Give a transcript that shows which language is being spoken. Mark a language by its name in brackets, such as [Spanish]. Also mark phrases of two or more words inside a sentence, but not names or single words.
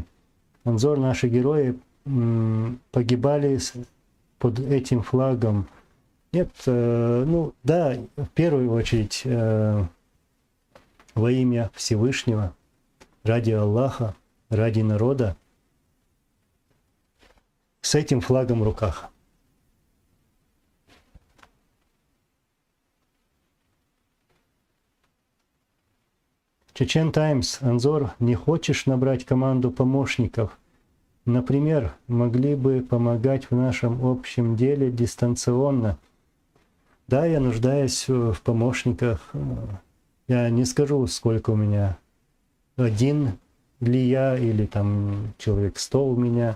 [Russian] Анзор, наши герои погибали под этим флагом. Нет, ну да, в первую очередь во имя Всевышнего, ради Аллаха, ради народа, с этим флагом в руках. Чечен Таймс. Анзор, не хочешь набрать команду помощников? Например, могли бы помогать в нашем общем деле дистанционно. Да, я нуждаюсь в помощниках. Я не скажу, сколько у меня. Один ли я, или там человек 100 у меня.